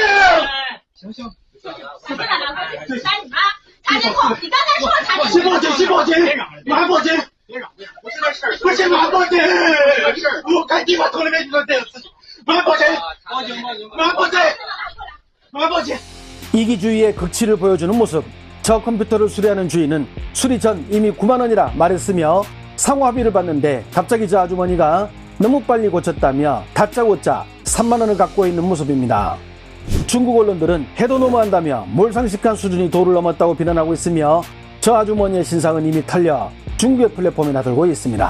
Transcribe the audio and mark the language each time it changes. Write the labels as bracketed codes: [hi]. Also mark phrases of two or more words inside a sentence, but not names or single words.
[zh] 别别激动，行，打电话，打你妈！查监控，你刚才说了查监控。先报警，先报警，马上报警！别嚷，不是那事儿，不是，马上报警！这事儿，我看地方从来没遇到这样的事情，马上报警！报警，报警，马上报警！马上报警！ [ko] 이기주의의 극치를 보여주는 모습. 저 컴퓨터를 수리하는 주인은 수리 전 이미 9만 원이라 말했으며 상호 합의를 받는데 갑자기 저 아주머니가 너무 빨리 고쳤다며 다짜고짜 3만 원을 갖고 있는 모습입니다. 중국 언론들은 해도 너무한다며 몰상식한 수준이 도를 넘었다고 비난하고 있으며 저 아주머니의 신상은 이미 털려 중국의 플랫폼에 나들고 있습니다.